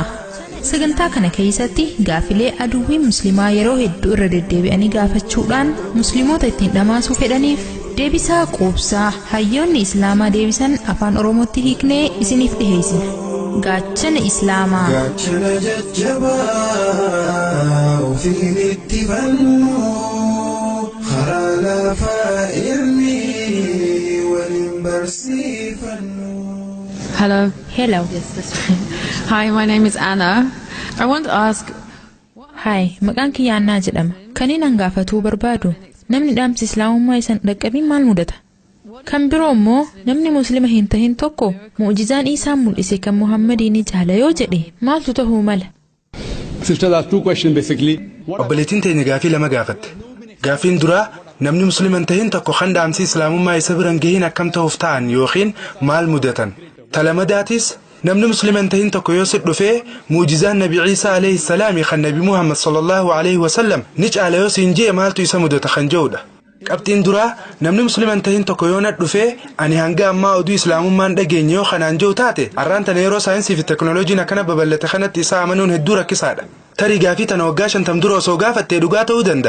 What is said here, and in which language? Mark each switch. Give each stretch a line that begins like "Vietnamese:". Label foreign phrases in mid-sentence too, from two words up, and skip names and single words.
Oromo: Sagantaa kana keessatti gaafilee aduwwii musliimaa yeroo hedduu irra deddeebi'anii gaafachuudhaan musliimoota ittiin dhamaasuu fedhaniif deebisaa quubsaa hayyoonni Islaamaa deebisan afaan Oromootti hiiknee isiniif dhiheessina. Gaachana Islaamaa. Gaachana jajjabaa ofiin itti fannu. Karaa lafaa irni waliin barsiifannu.
English: Hello. Hello. Hi, my name is Anna. I want to ask. Hi,
Oromo: maqaan kiyya Annaa jedhama. Kaniin hangaafatuu barbaadu namni dhaamsi Islaamummaa isan dhaqqabiin maal mudata? Kan biroo immoo namni muslima hin tahin tokko mu'jizaan Isaan mul'ise kan Muhammadiin jaala yoo jedhe maaltu ta'uu mala?
English: Sister, that's two questions basically.
Oromo: Obboleettiin teenya gaafii lama gaafatte. Gaafiin duraa namni musliman tahin tokko kan dhaamsi Islaamummaa isa biran gahin akkam ta'uuf ta'an yookiin maal mudatan. Talamadaatis namni musliman tahin tokko yoo si dhufee mu'jizaan Nabi Isa
Arabic: عليه السلام
Oromo: kan Nabi Muhammad
Arabic: صلى الله عليه وسلم
Oromo: ni caala yoo siin jee maaltu isa mudata kan jedhudha. Qabxiin duraa namni musliman tahin tokko yoo na dhufee ani hanga ammaa oduu Islaamummaan dhageenye yoo kanaan jiru taate arraan tana yeroo saayinsii fi teknooloojiin akkana babal'ate kanatti isaa amanuun hedduu rakkisaadha. Tarii gaafii tana waggaa 50 dura osoo gaafattee dhugaa ta'uu danda'a.